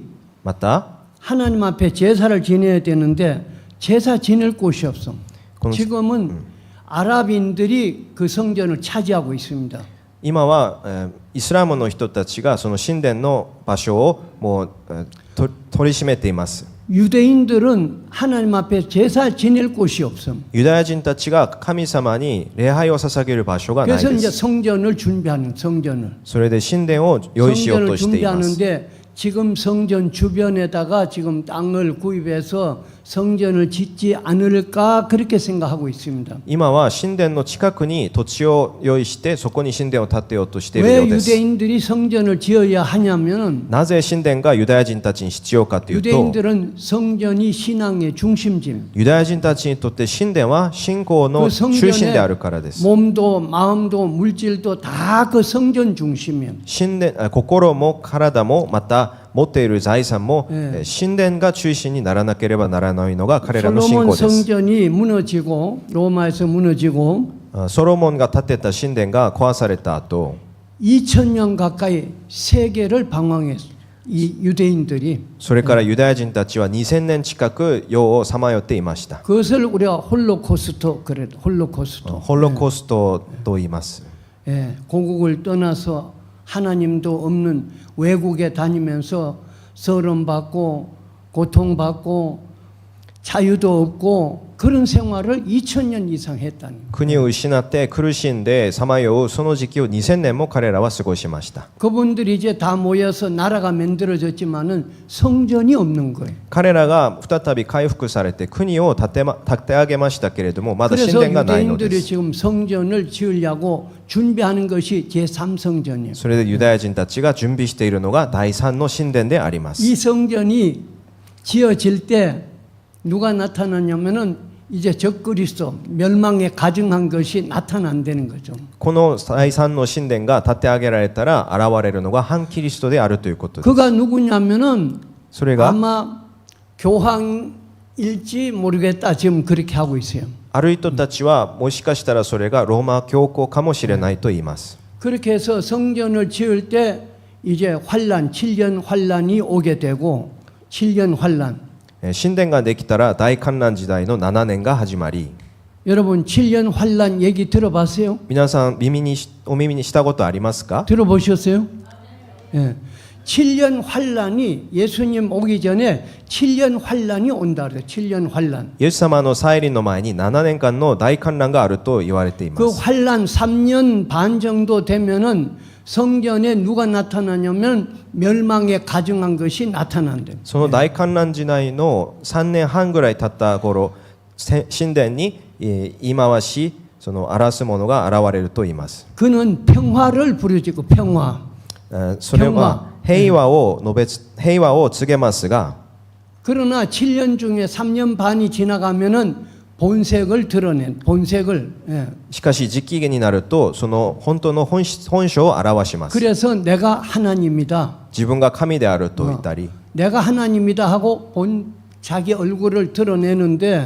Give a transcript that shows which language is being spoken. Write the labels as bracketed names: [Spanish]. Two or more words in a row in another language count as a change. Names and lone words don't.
[Japanese] また [Korean] 하나님 앞에 제사를 지내야 되는데 제사 지낼 곳이 없어. 지금은 아랍인들이 그 성전을 차지하고 있습니다. [Japanese] 今は、イスラムの人たちがその神殿の場所をもう、取り締めています。 [Korean] 유대인들은 하나님 앞에 제사 지낼 곳이 없어. [Japanese] ユダヤ人たちが神様に礼拝を捧げる場所がない [Korean] 그래서 [Japanese] で [Korean] 이제 [Japanese] す。 [Korean] 성전을 준비하는 성전을. [Japanese] それで神殿を用意しようと [Korean] 성전을 [Japanese] しています。 [Korean] 준비하는데 지금 성전 주변에다가 지금 땅을 구입해서 성전을 짓지 않을까 그렇게 생각하고 있습니다. [Japanese] 今は神殿の近くに土地を用意してそこに神殿を建てようとしている [Korean] 왜 [Japanese] ようです。 [Korean] 유대인들이 성전을 지어야 하냐면은 [Japanese] なぜ神殿がユダヤ人たちに必要かというと、 [Korean] 유대인들은 성전이 신앙의 중심지. [Japanese] ユダヤ人たちにとって神殿は信仰の [Korean] 그 [Japanese] 中心 [Korean] 성전에 [Japanese] であるからです。 [Korean] 몸도 마음도 물질도 다 그 성전 중심이에요. [Japanese] 神殿、心も体もまた持っている財産も、神殿が中心にならなければならないのが彼らの信 [Korean] 솔로몬 [Japanese] 仰です。 [Korean] 성전이 무너지고 로마에서 무너지고 [Japanese] ソロモンが建てた神殿が壊された後、 [Korean] 2000년 가까이 세계를 방황했어요. 이 유대인들이 [Japanese] それからユダヤ人たちは2000年近く世をさまよっていました。 [Korean] 그것을 우리가 홀로코스트 그래 홀로코스트 [Japanese] ホロコーストと言います。 [Korean] 예, 고국을 떠나서 하나님도 없는 외국에 다니면서 서름받고 고통받고 자유도 없고 그런 생활을 2000년 이상 했다는 거예요. [Japanese] 国を失って苦しんでさまようその時期を2000年も彼らは過ごしました。 [Korean] 그분들이 이제 다 모여서 나라가 만들어졌지만은 성전이 없는 거예요. [Japanese] 彼らが再び回復されて国を建て上げましたけれどもまだ神 [Korean] 그래서 [Japanese] 殿がないので [Korean] 유대인들이 [Japanese] す。 [Korean] 지금 성전을 지으려고 준비하는 것이 제3성전이에요. [Japanese] それでユダヤ人たちが準備しているのが第三の神殿であります。 [Korean] 이 성전이 지어질 때 누가 나타나냐면은 이제 적그리스도 멸망에 가증한 것이 나타난다는 거죠. [Japanese] この第三の神殿が建て上げられたら現れるのが反キリストであるということです。 [Korean] 그가 누구냐면은 [Japanese] それが [Korean] 아마 교황일지 모르겠다 지금 그렇게 하고 있어요. [Japanese] ある人たちはもしかしたらそれがローマ教皇かもしれないと言います。 [Korean] 그렇게 해서 성전을 지을 때 이제 환란 7년 환란이 오게 되고 7년 환란 [Japanese] 神殿ができたら大観覧時代の7年が始まり、 [Korean] 여러분 7년 환란 얘기 들어봤어요? [Japanese] 皆さんお耳にしたことありますか？ [Korean] 들어보셨어요? 예. 7년 환란이 예수님 오기 전에 7년 환란이 온다 그래요. 7년 환란. [Japanese] イエス様の再臨の前に7年間の大観覧があると言われていま [Korean] 그 [Japanese] す。 [Korean] 환란 3년 반 정도 되면은 성전에 누가 나타나냐면 멸망에 가증한 것이 나타난대. [Japanese] その大観覧時代の3年半ぐらい経った頃、神殿に言い回し、その荒らす者が現れると言います。 [Korean] 그는 평화를 부르짖고 평화. [Japanese] それは平和を告げますが、 [Korean] 그러나 7년 중에 3년 반이 지나가면은 본색을 드러낸 본색을. 예. [Japanese] しかし時期になるとその本当の本性を表します。 [Korean] 그래서 내가 하나님이다. [Japanese] 自分が神であると言ったり、 [Korean] 내가 하나님이다 하고 자기 얼굴을 드러내는데